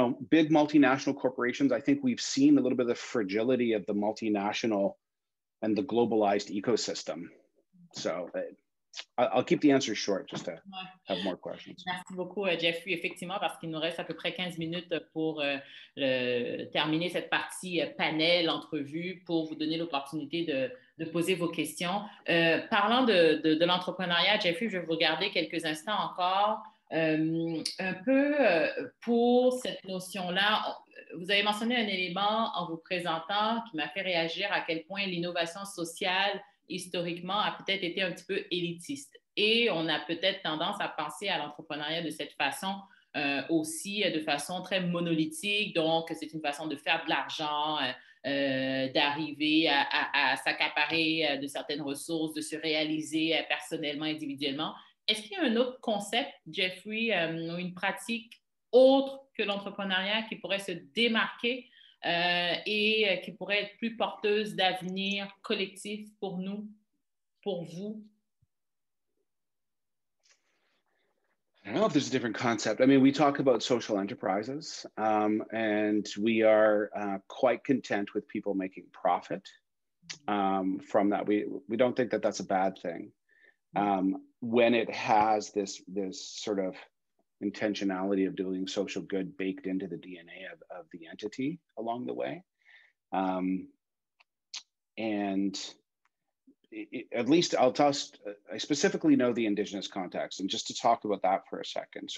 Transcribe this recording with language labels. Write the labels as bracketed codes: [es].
[en] Big multinational corporations, I think we've seen a little bit of the fragility of the multinational and the globalized ecosystem. So I'll keep the answer short just to have more questions. [fr] Merci beaucoup, Jeffrey. Effectivement, parce qu'il nous reste à peu près 15 minutes pour terminer cette partie panel, entrevue, pour vous donner l'opportunité de poser vos questions. Parlant de l'entrepreneuriat, Jeffrey, je vais vous regarder quelques instants encore. Un peu pour cette notion-là, vous avez mentionné un élément en vous présentant qui m'a fait réagir à quel point l'innovation sociale, historiquement, a peut-être été un petit peu élitiste. Et on a peut-être tendance à penser à l'entrepreneuriat de cette façon aussi de façon très monolithique. Donc, c'est une façon de faire de l'argent, d'arriver à s'accaparer de certaines ressources, de se réaliser personnellement, individuellement. Est-ce qu'il y a un autre concept, Jeffrey, ou une pratique autre que l'entrepreneuriat qui pourrait se démarquer et qui pourrait être plus porteuse d'avenir collectif pour nous, pour vous? [en] I don't know if there's a different concept. I mean, we talk about social enterprises, and we are quite content with people making profit from that. We don't think that that's a bad thing when it has this sort of intentionality of doing social good baked into the DNA of the entity along the way, and at least I specifically know the Indigenous context, and just to talk about that for a second.